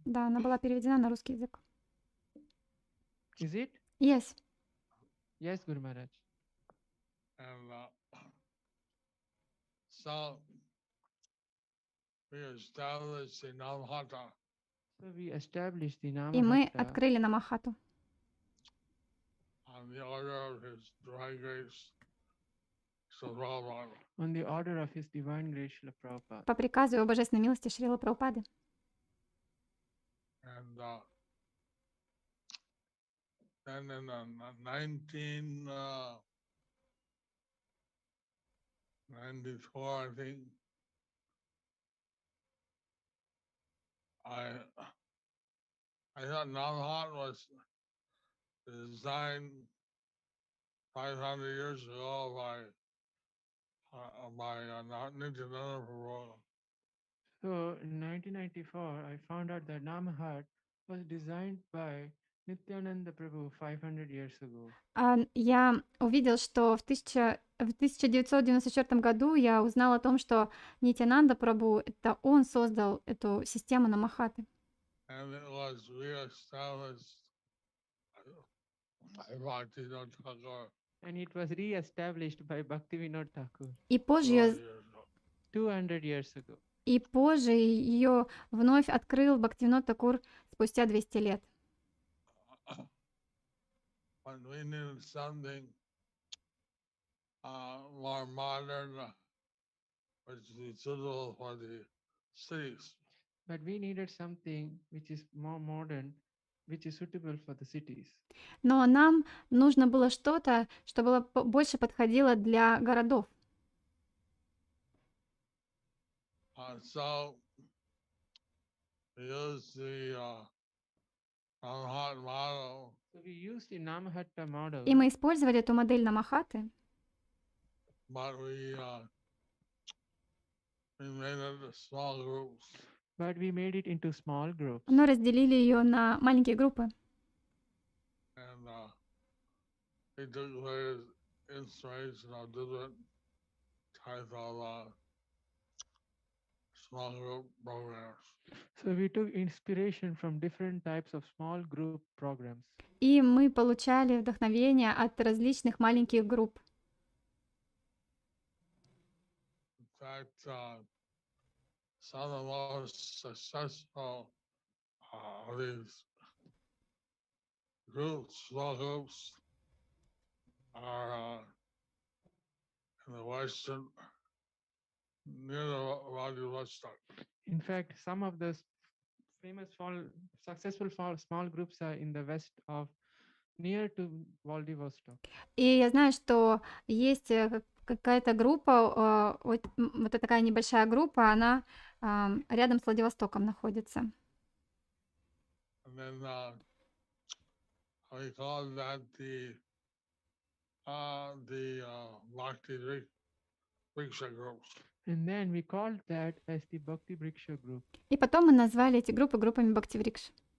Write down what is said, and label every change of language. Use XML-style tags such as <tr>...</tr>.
<ru>Да, она была переведена на русский язык.</ru> <en>Is it? Yes. Yes, Guru Maharaj. And so we established the Namhata. So we established the</en> <ru>И мы</ru> <en>Namahatta</en> <ru>открыли намахату</ru> <en>On the order of His Divine Grace, so Prabhupada. on the order of His Divine Grace Srila Prabhupada.</en> <ru>по приказу Его Божественной милости Шрилы Прабхупады.</ru> <en>And then in 1994, I think, I thought Namahat was designed 500 years ago by Nityananda Prabhu. So in 1994, I found out that Namahat was designed by Nityananda Prabhu 500 years ago.</en> <ru>Я увидел, что в 1994 году я узнал о том, что Нитянанда Прабху, это он создал эту систему намахаты.</ru> <en>And it was reestablished by Bhaktivinoda Thakur. And it was re-established by Bhaktivinoda Thakur</en> <ru>И позже</ru> <en>200 years ago.</en> <ru>ее вновь открыл Бхактивинод Такур спустя 200 лет.</ru> <en>When we needed something more modern, which is suitable for the cities. But we needed something which is more modern, which is suitable for the cities.</en> <ru>Но нам нужно было что-то, что было больше подходило для городов.</ru> <en>So we used the Namahat model. So we used the Namahatta model,</en> <ru>И мы использовали эту модель намахаты,</ru> <en>But we made it into small groups. but we made it into small groups.</en> <ru>но разделили ее на маленькие группы.</ru> <en>And we took various inspiration of different types of small group programs. So we took inspiration from different types of small group programs.</en> <ru>И мы получали вдохновение от различных маленьких групп.</ru> <en>In fact, some of the most successful of these groups, small groups, are in the western, near the Vladivostok. In fact, some of the famous successful small groups are in the west of near to Vladivostok.</en> <ru>И я знаю, что есть какая-то группа, вот эта такая небольшая группа, она рядом с Владивостоком находится.</ru> <en>And then we call that the Bhakti Riksha groups. And then we called that as the Bhakti Vriksha group.</en> <ru>И потом мы назвали эти группы группами Бхактиврикш.</ru>